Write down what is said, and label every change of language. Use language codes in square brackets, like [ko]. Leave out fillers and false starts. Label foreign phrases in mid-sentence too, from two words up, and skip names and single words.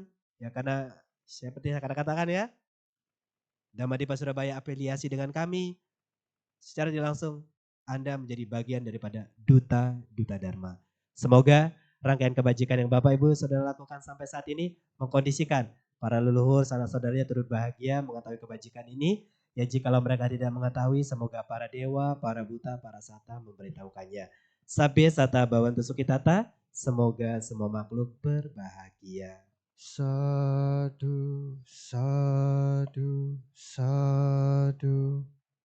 [id] Ya karena seperti saya katakan ya, Dhamma Surabaya afiliasi dengan kami, secara tidak langsung Anda menjadi bagian daripada duta-duta Dharma. Semoga rangkaian kebajikan yang Bapak Ibu Saudara lakukan sampai saat ini mengkondisikan para leluhur, sanak saudaranya turut bahagia mengetahui kebajikan ini. Ya jikalau mereka tidak mengetahui, semoga para dewa, para buta, para sata memberitahukannya. [pi] Sabbe sata bawantu sukitata, [id] semoga semua makhluk berbahagia. [pi] Sadu, sadu, sadu.